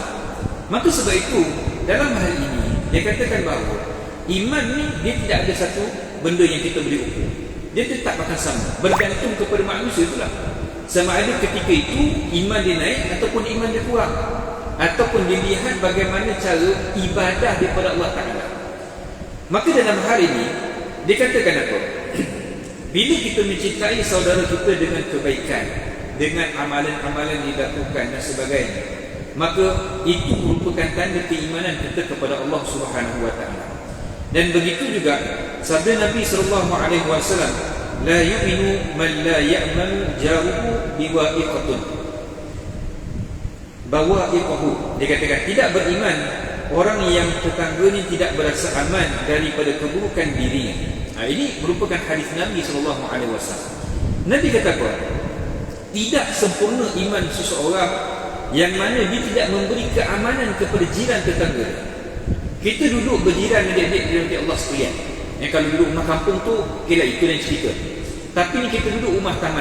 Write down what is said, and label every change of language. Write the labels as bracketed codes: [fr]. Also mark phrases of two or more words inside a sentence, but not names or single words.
[ms] Maka sebab itu dalam hal ini dia katakan bahawa iman ni dia tidak ada satu benda yang kita boleh ukur. Dia tetap akan sama, bergantung kepada manusia itulah. Sama ada ketika itu iman dia naik ataupun iman dia kurang, ataupun dilihat bagaimana cara ibadah daripada [ar] الله تعالى. [ms] Maka dalam hal ini dia katakan apa? Bila kita mencintai saudara kita dengan kebaikan, dengan amalan-amalan dilakukan dan sebagainya, maka itu merupakan tanda keimanan kita kepada [ar] الله سبحانه وتعالى. [ms] Dan begitu juga sabda Nabi [ar] صلى الله عليه وسلم, لا يؤمن من لا يأمن جاره بوائقه. Bawa'iqahu, [ms] dia katakan tidak beriman orang yang tetangganya tidak berasa aman daripada keburukan dirinya. Ini merupakan hadis Nabi [ar] صلى الله عليه وسلم. [ms] Nabi kata apa? Tidak sempurna iman seseorang yang mana dia tidak memberi keamanan kepada jiran tetangga. Kita duduk berjiran dengan adik-adik Allah sekalian. Kalau duduk rumah kampung tu, okeylah, itu lain cerita. Tapi ni kita duduk rumah taman.